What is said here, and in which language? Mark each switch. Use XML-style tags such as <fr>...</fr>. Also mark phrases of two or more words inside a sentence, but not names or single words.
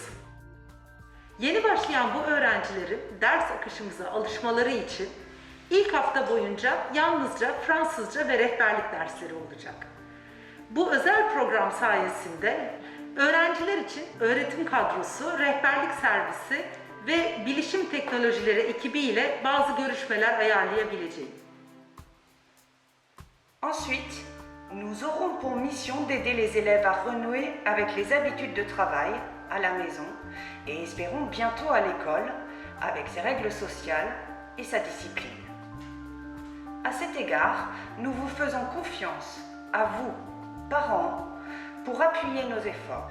<tr>Yeni başlayan bu öğrencilerin ders akışımıza alışmaları için ilk hafta boyunca yalnızca Fransızca ve rehberlik dersleri olacak. Bu özel program sayesinde öğrenciler için öğretim kadrosu, rehberlik servisi ve bilişim teknolojileri ekibi ile bazı görüşmeler ayarlayabileceğim.</tr> <fr>Ensuite, nous aurons pour mission d'aider les élèves à renouer avec les habitudes de travail à la maison et espérons bientôt à l'école avec ses règles sociales et sa discipline. À cet égard, nous vous faisons confiance, à vous, parents, pour appuyer nos efforts.</fr>